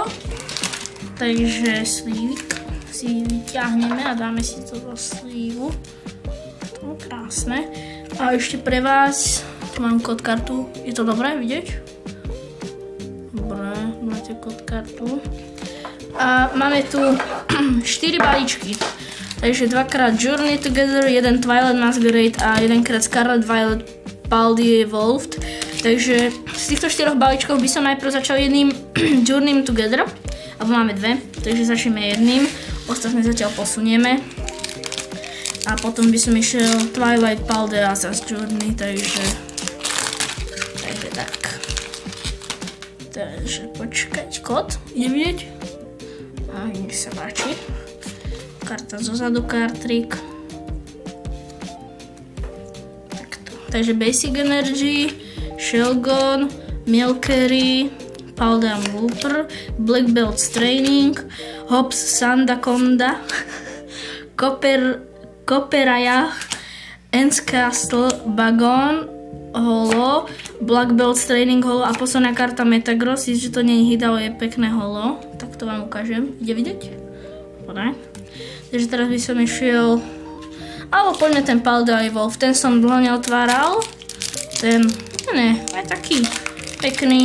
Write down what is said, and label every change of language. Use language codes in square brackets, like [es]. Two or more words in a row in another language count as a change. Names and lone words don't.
[sk] Takže slívik si vyťahneme a dáme si to do slivu. To je krásne. A ešte pre vás, tu mám kód kartu. Je to dobré vidieť? Dobre, máte kód kartu. A máme tu 4 balíčky. Takže 2x Journey Together, 1 Twilight Masquerade a 1x Scarlet Violet Paldy Evolved. Takže z týchto 4 balíčkov by som najprv začal jedným Journey Together. Alebo máme 2, takže začneme jedným. Ostatné zatiaľ posunieme. A potom by som išiel Twilight Paldy a zase Journey, takže tak. Takže počkať, kód, ide vidieť? A nech sa páči. Karta zozadu, kartrik. Takže Basic Energy, Shelgon, Milcery, Paldean Looper, Black Belt Training, Hops Sandaconda, Copperajah, Ents Castle, Bagon, Holo, Black Belt Training Holo a posledná karta Metagross, že to nie je hit, ale je pekné holo. Tak to vám ukážem. Ide vidieť? Dobre. Takže teraz by som išiel... Alebo poďme ten Paldean Evolved, ten som dlho neotváral. Ten, ne, je taký pekný.